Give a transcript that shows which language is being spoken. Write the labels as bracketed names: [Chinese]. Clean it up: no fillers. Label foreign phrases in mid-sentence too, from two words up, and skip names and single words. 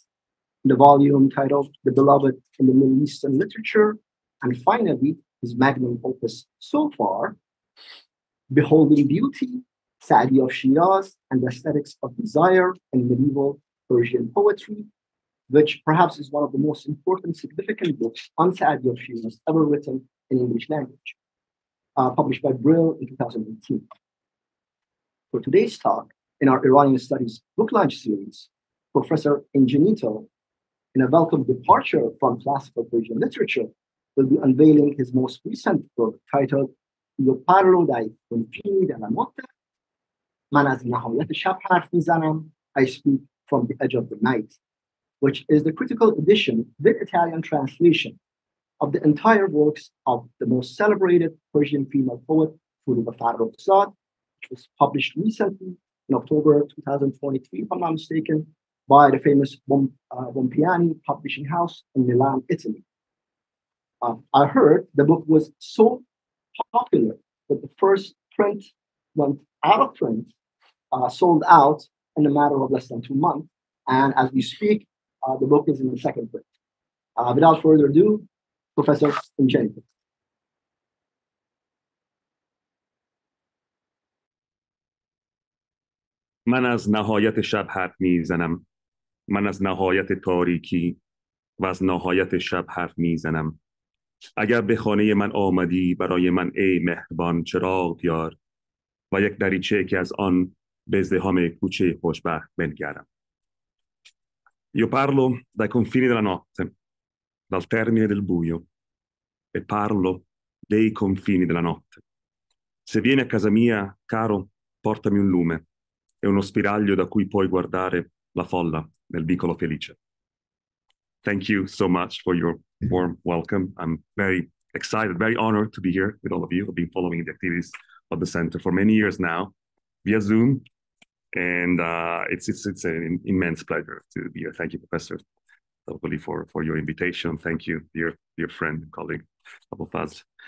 [English] the volume titled The Beloved in the Middle Eastern Literature, and finally, his magnum opus so far, Beholding Beauty, Saadi of Shiraz, and the Aesthetics of Desire in Medieval Persian Poetry, which perhaps is one of the most important significant books on Saadi of Shiraz ever written in English language, published by Brill in 2018. For today's talk, in our Iranian Studies book launch series, Professor Ingenito, in a welcome departure from classical Persian literature, will be unveiling his most recent book titled [Italian] parlo confini, della notte, [Persian] نهایت شب حرف میزنم, [English] I speak from the edge of the night, which is the critical edition with Italian translation of the entire works of the most celebrated Persian female poet, Forugh Farrokhzad, which was published recently in October 2023, if I'm not mistaken, by the famous Bompiani publishing house in Milan, Italy. I heard the book was so popular that the first print went out of print, sold out in a matter of less than 2 months. And as we speak, the book is in the second print. Without further ado, Professor Ingenito. [Persian] من از نهایت شب حرف میزنم. من از نهایت تاریکی و از نهایت شب حرف میزنم. اگر به خانه من آمدی برای من ای مهربان چراغ بیار و یک دریچه که از آن به ازدحام کوچه خوشبخت بنگرم. [Italian] Io parlo dai confini della notte, dal termine del buio, e parlo dei confini della notte. Se vieni a casa mia, caro, portami un lume e uno spiraglio da cui puoi guardare la folla nel vicolo felice. [English] Thank you so much for your warm welcome. I'm very excited, very honored to be here with all of you. I've been following the activities of the center for many years now via Zoom, and it's an immense pleasure to be here. Thank you, Professor Tavallodi, for your invitation. Thank you, dear friend and colleague, Farrokhzad.